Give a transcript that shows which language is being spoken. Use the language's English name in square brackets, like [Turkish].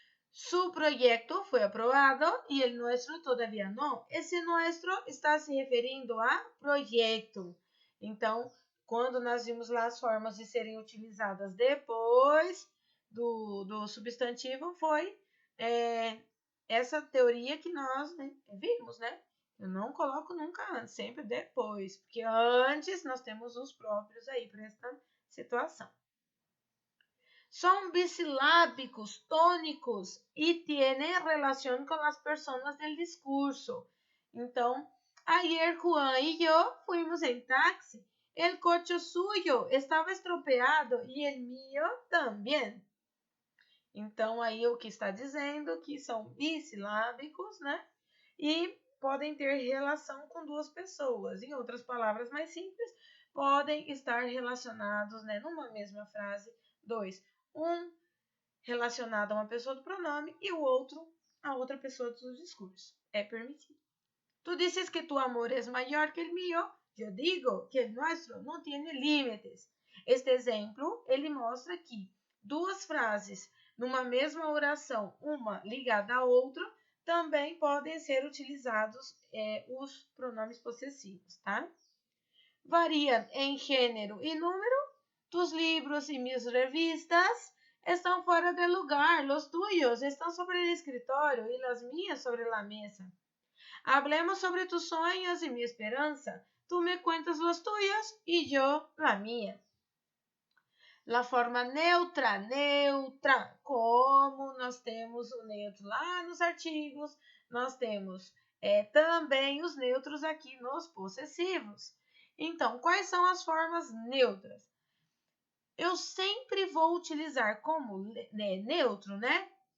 [Spanish] Su proyecto fue aprobado y el nuestro todavía no. [Portuguese] Esse nuestro está se referindo a projeto. Então, quando nós vimos lá as formas de serem utilizadas depois do substantivo, foi essa teoria que nós vimos, né? Eu não coloco nunca antes, sempre depois, porque antes nós temos os próprios aí para esta situação. [Spanish] Son bisilábicos, tónicos y tienen relación con las personas del discurso. Então, ayer Juan y yo fuimos en taxi. El coche suyo estava estropeado e el mío também. [Portuguese] Então, aí o que está dizendo que são bisilábicos, né? E podem ter relação com duas pessoas. Em outras palavras mais simples, podem estar relacionados, né, numa mesma frase, dois. Um relacionado a uma pessoa do pronome e o outro a outra pessoa do discurso. É permitido. [Spanish] Tu dices que tu amor es mayor que el mío. Eu digo que el nuestro no tiene límites. [Portuguese] Este exemplo, ele mostra que duas frases numa mesma oração, uma ligada à outra, também podem ser utilizados os pronomes possessivos, tá? Variam em gênero e número. [Spanish] Tus libros y mis revistas están fuera de lugar. Los tuyos están sobre el escritorio y las mías sobre la mesa. Hablemos sobre tus sueños y mi esperanza. Tú me cuentas los tuyos y yo la mía. La forma neutra, neutra. [Portuguese] Como nós temos o neutro lá nos artigos, nós temos também os neutros aqui nos possessivos. Então, quais são as formas neutras? Eu sempre vou utilizar como neutro, né?